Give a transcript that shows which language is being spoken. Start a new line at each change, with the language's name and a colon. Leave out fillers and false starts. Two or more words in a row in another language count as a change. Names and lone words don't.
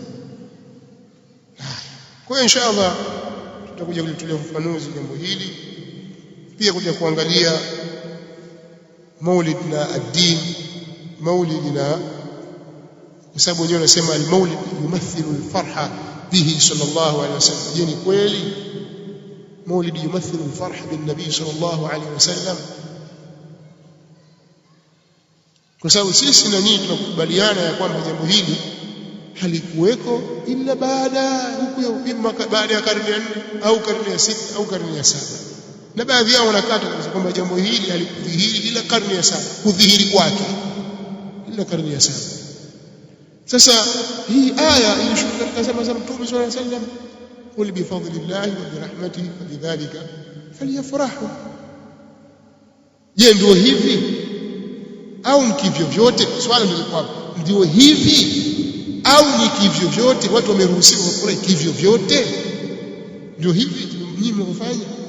Swahili: Kwa hiyo inshallah tutakuja kulitolea ufafanuzi jambo hili, pia kuja kuangalia maulid na ad-din, maulid na, kwa sababu wenyewe wanasema
Arabic: المولد يمثل الفرح به صلى الله عليه وسلم.
Swahili: Je, ni kweli
Arabic: مولد يمثل الفرح بالنبي صلى الله عليه وسلم?
Swahili: Kwa sababu sisi na nyinyi tunakubaliana ya kwamba jambo hili halikuweko ila baada ya karne ya 4 au karne ya 6 au karne ya 7. Na baadhi yao wanakata kwamba jambo hili halikudhihiri ila karne ya 7, kudhihiri kwake ila karne ya 7. Sasa hii aya ilishuka katika zama za Mtume
Arabic: صلى الله عليه وسلم, قل بفضل الله وبرحمته فبذلك فليفرحوا.
Swahili: Je, ndio hivi au mkivyo vyote? Swali ndio kwa ndio hivi au ni kivyo vyote? Watu wameruhusiwa kufurahi kivyo vyote? Ndio hivi nyinyi mnafanya?